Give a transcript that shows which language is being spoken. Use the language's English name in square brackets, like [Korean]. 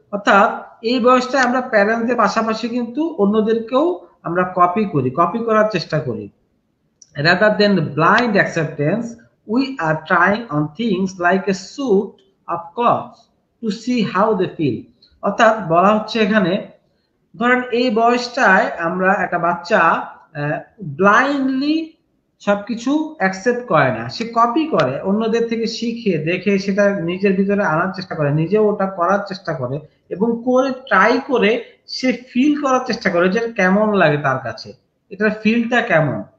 [Bangla] অর্থাৎ এই বয়সটা আমরা প্যারেন্টসদের পাশাপাশি কিন্তু অন্যদেরকেও আমরা কপি করার চেষ্টা করি। [English] Rather than blind acceptance, we are trying on things like a suit of clothes to see how they feel. [Bangla] অর্থাৎ বলা হচ্ছে এখানে, ধরেন এই বয়সটায় আমরা একটা বাচ্চা ব্লাইন্ডলি সবকিছু অ্যাকসেপ্ট করে না, সে কপি করে, অন্যদের থেকে শিখে দেখে সেটা নিজের ভিতরে আনার চেষ্টা করে, নিজেও ওটা করার চেষ্টা করে, এবং করে ট্রাই করে সে ফিল করার চেষ্টা করে যে কেমন লাগে তার কাছে, এটার ফিলটা কেমন।